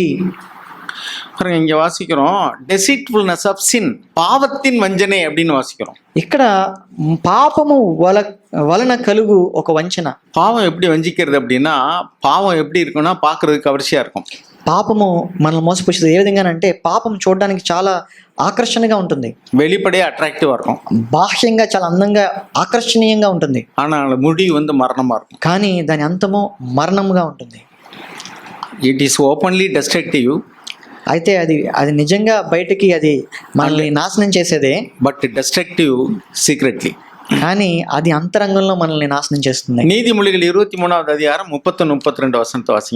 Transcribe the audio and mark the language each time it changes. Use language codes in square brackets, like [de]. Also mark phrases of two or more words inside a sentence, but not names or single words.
[ta] இங்க வாசிக்கிறோம் [en] deceitfulness of sin, [ta] பாவத்தின் வஞ்சனை அப்படின்னு வாசிக்கிறோம். [te] ఇక్కడ పాపము వలన కలుగు ఒక వంచన. [ta] பாவம் எப்படி வஞ்சிக்கிறது அப்படின்னா, பாவம் எப்படி இருக்குன்னா பார்க்கிறதுக்கு கவர்ச்சியா இருக்கும். [te] పాపము మనల్ని మోసపుచ్చేది ఏ విధంగానంటే, పాపం చూడడానికి చాలా ఆకర్షణగా ఉంటుంది, [ta] வெளிப்படையா அட்ராக்டிவா இருக்கும், [te] బాహ్యంగా చాలా అందంగా ఆకర్షణీయంగా ఉంటుంది. [ta] ஆனால் முடிவு மரணமா இருக்கும். [te] కానీ దాని అంతము మరణంగా ఉంటుంది. [en] It is openly destructive. [te] అయితే అది నిజంగా బయటికి అది మనల్ని నాశనం చేసేదే, [en] But destructive secretly. [te] కానీ అది అంతరంగంలో మనల్ని నాశనం చేస్తుంది. நீதிமொழிகள் 23వ అధ్యాయం 31-32 వచనంతో వాసింగే.